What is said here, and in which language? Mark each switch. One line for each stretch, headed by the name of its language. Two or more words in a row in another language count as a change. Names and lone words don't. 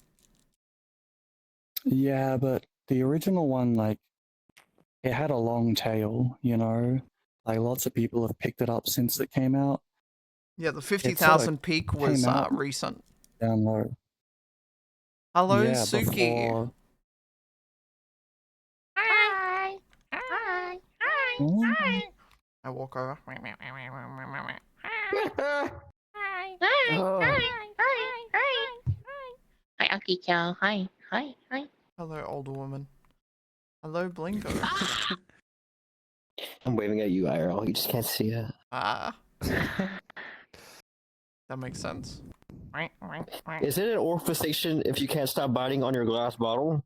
English: Yeah, but the original one, like, it had a long tail, you know? Like, lots of people have picked it up since it came out. Yeah, the 50,000 peak was came out recent. Down low. Hello, Yeah, Suki. before... Hi. Hi. Hi. Hi. I walk over. Hi. Oh. Hi. Hi. Hi, Unky Cow. Hi. Hi. Hi. Hello, older woman. Hello, Blingo. I'm waving at you, IRL. You just can't see it. Ah. That makes sense. Is it an orphisation if you can't stop biting on your glass bottle?